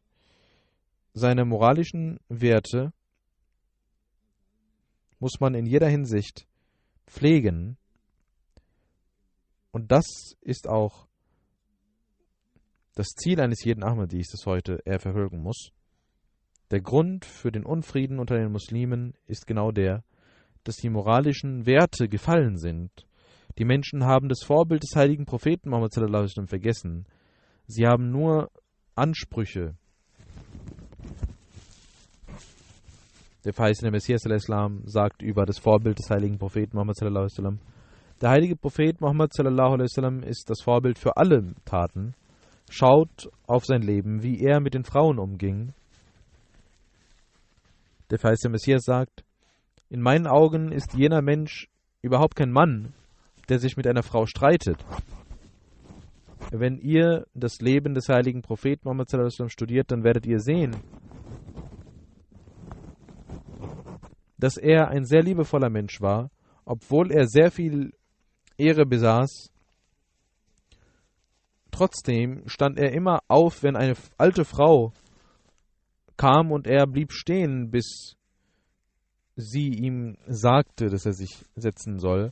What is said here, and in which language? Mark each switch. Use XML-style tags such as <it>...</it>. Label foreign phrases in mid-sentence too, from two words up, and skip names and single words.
<de>Seine moralischen Werte muss man in jeder Hinsicht pflegen und das ist auch das Ziel eines jeden Ahmadis, das heute er verfolgen muss. Der Grund für den Unfrieden unter den Muslimen ist genau der, dass die moralischen Werte gefallen sind. Die Menschen haben das Vorbild des heiligen Propheten Muhammad</de> <ar>صلى الله عليه وسلم</ar> <de>vergessen. Sie haben nur Ansprüche. Der verheißene Messias</de> <ar>صلى الله عليه وسلم</ar> <de>sagt über das Vorbild des heiligen Propheten Muhammad</de> <ar>صلى الله عليه وسلم:</ar> <de>Der heilige Prophet Muhammad</de> <ar>صلى الله عليه وسلم</ar> <de>ist das Vorbild für alle Taten. Schaut auf sein Leben, wie er mit den Frauen umging. Der verheißene Messias sagt: In meinen Augen ist jener Mensch überhaupt kein Mann, der sich mit einer Frau streitet. Wenn ihr das Leben des heiligen Propheten Muhammad</de> <ar>صلى الله عليه وسلم</ar> <de>studiert, dann werdet ihr sehen, dass er ein sehr liebevoller Mensch war, obwohl er sehr viel Ehre besaß. Trotzdem stand er immer auf, wenn eine alte Frau kam, und er blieb stehen, bis sie ihm sagte, dass er sich setzen soll.</de>